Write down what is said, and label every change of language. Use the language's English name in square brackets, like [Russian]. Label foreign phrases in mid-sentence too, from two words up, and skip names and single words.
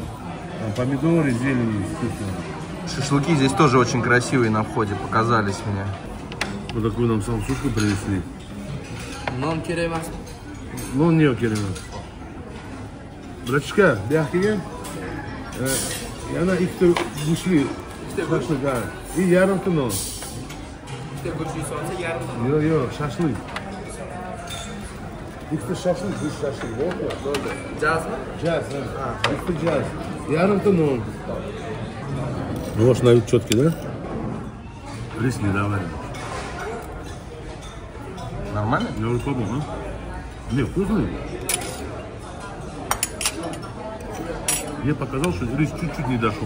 [Russian] Там помидоры, зелень вкусные. Шашлыки здесь тоже очень красивые на входе, показались мне. Вот такую нам самсушку принесли. [Uzbek] Non kerak. Non не kerak. Братишка, бяхтиген. [Russian] И она [Uzbek] ikkita go'shtli shashlik и yarimta non. Ikkita go'shtli solsa yarimta. Yo'q, shashlik. Ikkita shashlik, go'sht shashlik. Bo'ldi. Jazmi? Jaz, ikkita jaz. Yarimta non. [Russian] Нож на вид четкий, да? Рис не давай. Нормально? Я уже пробовал, а? Не, вкусный. Мне показалось, что рис чуть-чуть не дошел.